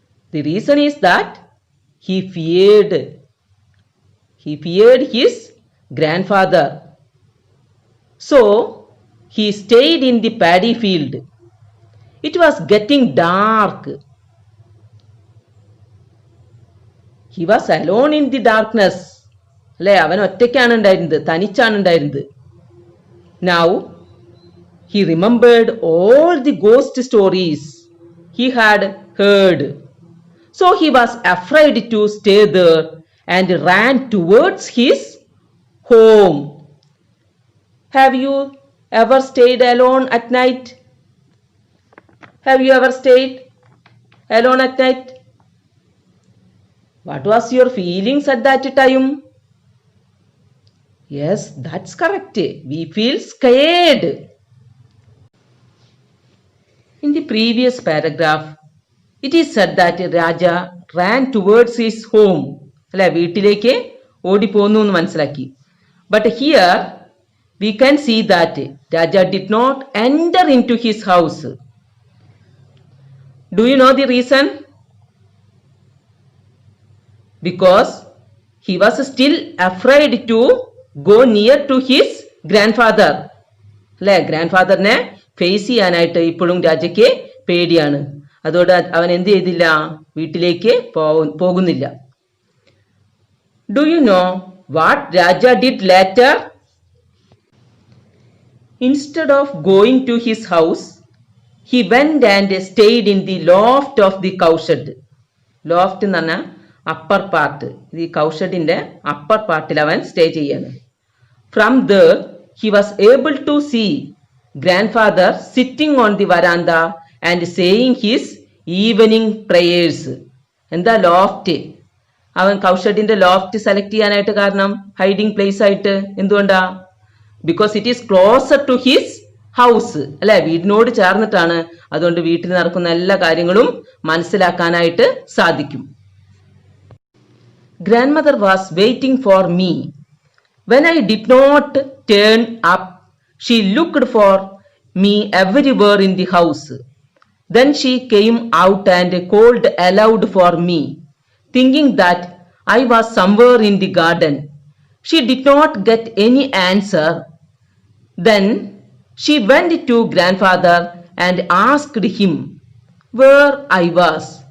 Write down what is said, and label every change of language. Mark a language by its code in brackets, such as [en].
[en] The reason is that he feared his grandfather. So he stayed in the paddy field. It was getting dark. He was alone in the darkness. [ml] അല്ലെ, അവൻ ഒറ്റയ്ക്കാണ് ഉണ്ടായിരുന്നത്, തനിച്ചാണ് ഉണ്ടായിരുന്നത്. [en] Now he remembered all the ghost stories he had heard. So he was afraid to stay there and ran towards his home. Have you ever stayed alone at night? Have you ever stayed alone at night? What was your feelings at that time? Yes, that's correct. We feel scared. In the previous paragraph, it is said that Raja ran towards his home. [ml] അല്ലെ, വീട്ടിലേക്ക് ഓടിപ്പോന്നു എന്ന് മനസ്സിലാക്കി. [en] But here we can see that Raja did not enter into his house. Do you know the reason? Because he was still afraid to go near to his grandfather. [ml] അല്ലെ, ഗ്രാൻഡ്ഫാദറിനെ face ചെയ്യാനായിട്ട് ഇപ്പോഴും രാജയ്ക്ക് പേടിയാണ്. അതോടെ അവൻ എന്ത് ചെയ്തില്ല, വീട്ടിലേക്ക് പോകുന്നില്ല. [en] Do you know what Raja did later? Instead of going to his house, he went and stayed in the loft of the cowshed. [ml] Loft എന്ന് പറഞ്ഞാൽ അപ്പർ പാർട്ട്. ഈ കൗഷഡിന്റെ അപ്പർ പാർട്ടിൽ അവൻ സ്റ്റേ ചെയ്യാണ്. [en] From there he was able to see grandfather sitting on the verandah and saying his evening prayers. [ml] എന്താ loft? അവൻ കൗഷഡിന്റെ loft select ചെയ്യാനായിട്ട് കാരണം ഹൈഡിങ് പ്ലേസ് ആയിട്ട് എന്തുകൊണ്ടാ? [en] because it is closer to his house, അല്ലെ, [ml] വീടിനോട് ചേർന്നിട്ടാണ്. അതുകൊണ്ട് വീട്ടിൽ നടക്കുന്ന എല്ലാ കാര്യങ്ങളും മനസ്സിലാക്കാനായിട്ട് സാധിക്കും. [en] Grandmother was waiting for me. When I did not turn up she looked for me everywhere in the house. Then she came out and called aloud for me, thinking that I was somewhere in the garden. She did not get any answer. Then she went to grandfather and asked him where I was.